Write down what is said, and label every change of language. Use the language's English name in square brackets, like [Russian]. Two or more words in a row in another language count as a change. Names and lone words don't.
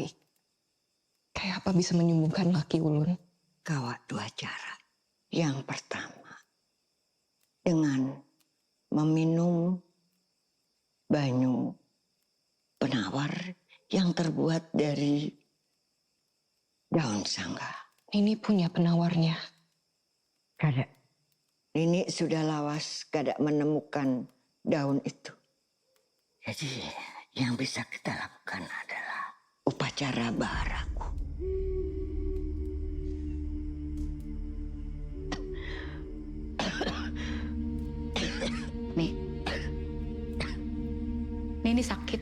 [Indonesian] Kayak apa bisa menyembuhkan laki ulun? Kawat dua cara. Yang pertama, dengan meminum banyu penawar yang terbuat dari daun sangga. Nini punya penawarnya. Kada. Nini sudah [Banjar] lawas kada [Indonesian] menemukan daun itu. Jadi yang bisa kita lakukan adalah upacara baharaku. Nih, Nini sakit.